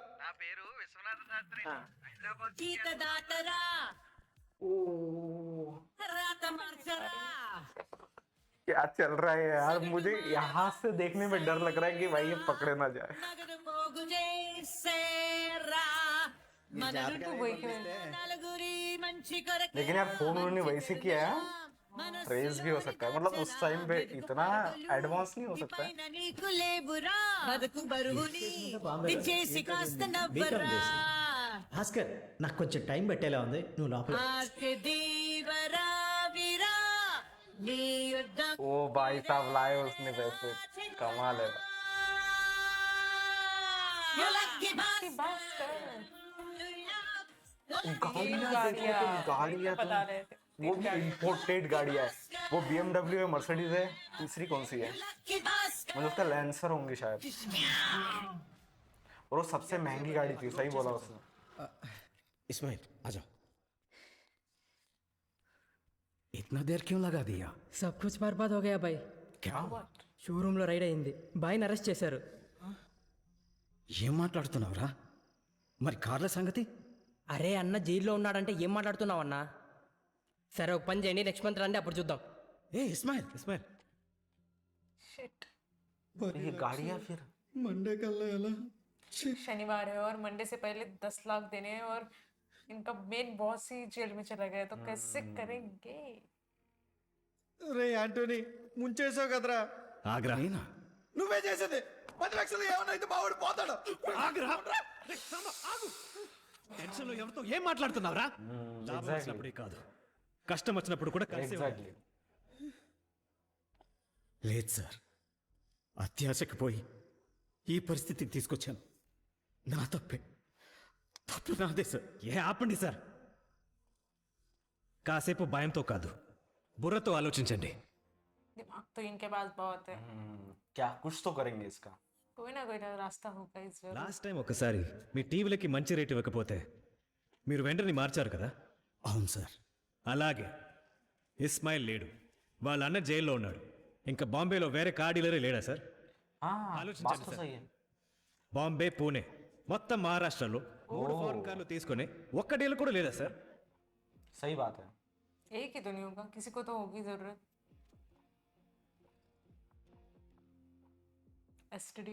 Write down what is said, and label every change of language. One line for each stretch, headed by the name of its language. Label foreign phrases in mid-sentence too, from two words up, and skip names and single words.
Telugu: గీత దాటరా రాత మార్చరా.
Hindi: क्या चल रहा है यार? मुझे यहाँ से देखने में डर लग रहा है कि भाई ये पकड़े ना जाए.
Telugu: నగదు పోగు చేసేరా
Hindi: तो वही क्यों?
Telugu: నలుగురి మంచి కొరకే.
Hindi: लेकिन यार फोन उन्होंने वैसे किया है, ट्रेस भी हो सकता है. मतलब उस टाइम पे इतना एडवांस नहीं हो सकता है.
Telugu: పైన నీకు లేబురా బతుకు బరువుని తెచ్చేసి కాస్త నవ్వరా. భాస్కర్, నాకు కొంచెం టైం పెట్టేలా ఉంది, నువ్వు లోపల. ఆకే దీవరా విరా నీ యుద్ధ
Hindi: ओ भाई साहब लाए उसने पैसे, कमाल है.
English: You lucky
Hindi: बस कर. गाड़ियाँ देखो तुम, गाड़ियाँ बता तुम. रहे थे. वो भी इम्पोर्टेड गाड़ियाँ है. वो BMW है, मर्सिडीज है, तीसरी कौन सी है?
English: lucky bastard.
Hindi: मुझे लगता है लैंसर होंगी शायद. और वो सबसे महंगी गाड़ी थी, सही बोला उसने. इस्माइल आ जाओ. इतना देर क्यों लगा दिया? सब कुछ बर्बाद हो गया भाई. क्या?
Telugu: షోరూమ్ లో రైడ్ అయింది, బాయ్ని అరెస్ట్ చేశారు. ఏం మాట్లాడుతున్నావురా? మరి కార్ల సంగతి? అరే అన్న జైల్లో ఉన్నాడంటే ఏం మాట్లాడుతున్నావు అన్నా? సరే ఒక పని చేయండి,
English: next month
Telugu: రండి, అప్పుడు చూద్దాం. ఏ ఇస్మాయిల్, ఇస్మాయిల్
English: Shit.
Hindi: ये गाड़ियाँ फिर
Telugu: మండే కల్లా ఎలా?
Hindi: शनिवार है और मंडे से पहले 10 लाख देने हैं और इनका
English: main boss
Hindi: ही जेल में चला गया, तो कैसे करेंगे?
Telugu: రే యాంటోనీ, ముంచేసావు కదరా. ఆగ్రా. నేనా? నువ్వే చేసేది. 10 లక్షలు ఏమన్నా అయితే మావాడు పోతాడు. ఆగ్రా. టెన్షన్లో ఎవరితో ఏం మాట్లాడుతున్నావురా? లాభం వచ్చినప్పుడే కాదు, కష్టం వచ్చినప్పుడు కూడా కలిసి
Hindi: एग्जैक्टली.
Telugu: లేదు సార్, అత్యాశకు పోయి ఈ పరిస్థితికి తీసుకొచ్చాను. నా తప్పే, తప్పు నాదే సార్. ఏ ఆపండి సార్, కాసేపు భయంతో కాదు, బుర్రతో ఆలోచించండి.
Hindi: दिमाग तो इनके पास बहुत है. क्या कुछ तो करेंगे इसका. कोई ना कोई रास्ता होगा इस जरूर.
English: last time
Telugu: ఒకసారి మీ టీవీలకి మంచి రేట్ ఇవ్వకపోతే మీరు వెంటనే మార్చారు కదా, అవును సార్. అలాగే ఇస్మాయిల్ లేడు, వాళ్ళ అన్న జైల్లో ఉన్నాడు. ఇంకా బాంబేలో వేరే కార్ డీలరే లేడా సార్?
Hindi: हाँ बात
Telugu: ఆలోచించండి
Hindi: तो
Telugu: సార్.
Hindi: सही है.
Telugu: బాంబే, పూణే, మొత్తం మహారాష్ట్రలో 3 ఫారెన్ కార్లు తీసుకొని ఒక్క డీలర్ కూడా లేదా సార్?
Hindi: सही बात है. एक ही तो नहीं होगा, किसी को तो होगी जरूरत. एसटीडी.